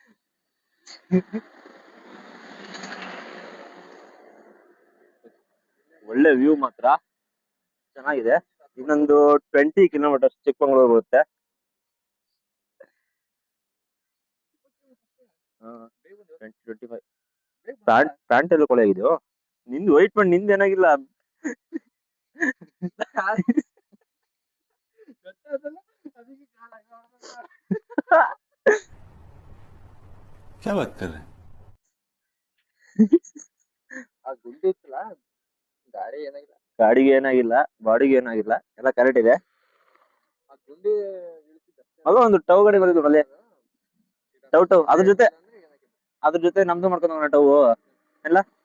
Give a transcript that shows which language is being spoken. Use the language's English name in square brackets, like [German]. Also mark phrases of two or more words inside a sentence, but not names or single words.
[Kannada] ಒಳ್ಳೆ ವ್ಯೂ ಮಾತ್ರ ಚೆನ್ನಾಗಿದೆ. ಇನ್ನೊಂದು 20 ಕಿಲೋಮೀಟರ್ ಚಿಕ್ಕಮಂಗ್ಳೂರ್ ಬರುತ್ತೆ. 2025 ಪ್ಯಾಂಟ್ ಎಲ್ಲ ಕೊಳೆ ಆಗಿದೆಯೋ ನಿಂದು ವೈಟ್ ಮಾಡಿ ನಿಂದ ಏನಾಗಿಲ್ಲ [Hindi] क्या बात कर रहे हैं [Kannada] ಆ ಗುಂಡಿ ಇತ್ತಲ್ಲ ಗಾಡಿಗೆ ಏನಾಗಿಲ್ಲ ಬಾಡಿಗೆ ಏನಾಗಿಲ್ಲ ಎಲ್ಲ ಕರೆಕ್ಟ್ ಇದೆ ಅಲ್ಲ ಒಂದು ಟವ್ ಗಾಡಿ ಬರೋದು ಅಲ್ಲೇ ಟವ್ ಅದ್ರ ಜೊತೆ ನಮ್ದು ಮಾಡ್ಕೊಂಡು ಹೋಗೋಣ ಟವ್ ಎಲ್ಲ